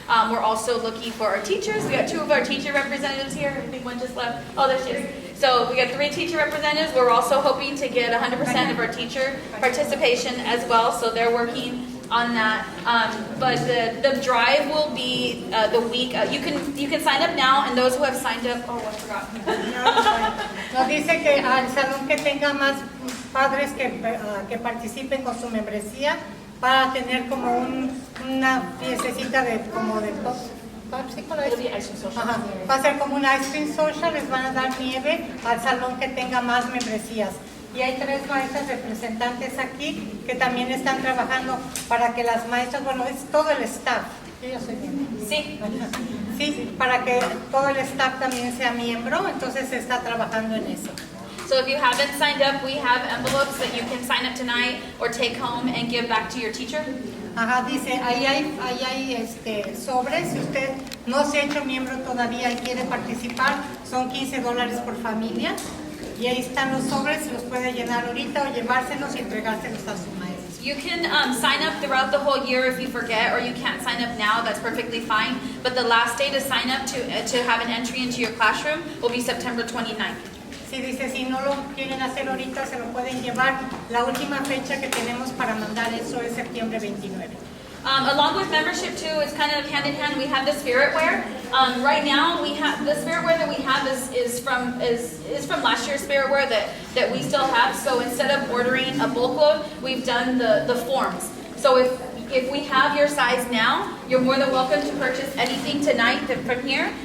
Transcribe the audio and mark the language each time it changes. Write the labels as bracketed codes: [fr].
[en] We're also looking for our teachers. We got 2 of our teacher representatives here. I think one just left. Oh, there she is. So we got 3 teacher representatives. We're also hoping to get 100% of our teacher participation as well. So they're working on that. But the drive will be the week. You can sign up now, and those who have signed up. Oh, I forgot. [es] Nos dice que al salón que tenga más padres que participen con su membresía para tener como una fiestecita de va a ser como un [en] ice cream social, [es] les van a dar nieve al salón que tenga más membresías. Y hay 3 maestras representantes aquí que también están trabajando para que las maestras, bueno, es todo el staff. Sí. Sí, para que todo el staff también sea miembro, entonces se está trabajando en eso. [en] So if you haven't signed up, we have envelopes that you can sign up tonight or take home and give back to your teacher. [es] Ajá, dice, ahí hay sobres, si usted no se ha hecho miembro todavía y quiere participar, son $15 por familia, y ahí están los sobres, los puede llenar ahorita o llevárselos y entregárselos a su maestro. [en] You can sign up throughout the whole year if you forget, or you can't sign up now, that's perfectly fine, but the last day to sign up to have an entry into your classroom will be September 29th. [es] Sí, dice, si no lo quieren hacer ahorita, se lo pueden llevar. La última fecha que tenemos para mandar eso es septiembre 29. [en] Along with membership too, it's kind of hand in hand. We have the spirit wear. Right now, we have the spirit wear that we have is from last year's spirit wear that we still have. So instead of ordering a bulk load, we've done the forms. So if we have your size now, you're more than welcome to purchase anything tonight from here.